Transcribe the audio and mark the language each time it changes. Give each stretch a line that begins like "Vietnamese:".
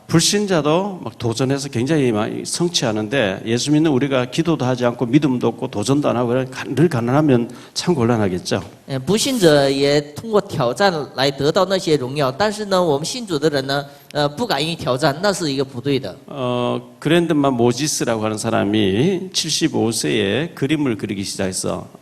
Korean: 불신자도 막 도전해서 굉장히 많이 성취하는데 예수 믿는 우리가 기도도 하지 않고 믿음도 없고 도전도 안 하고 늘 가난하면 참 곤란하겠죠.
Chinese: 不信者也通过挑战来得到那些荣耀，但是呢，我们信主的人呢，不敢于挑战，那是一个不对的。
Korean: 그랜드만 모지스라고 하는 사람이 75세에 그림을 그리기 시작했어.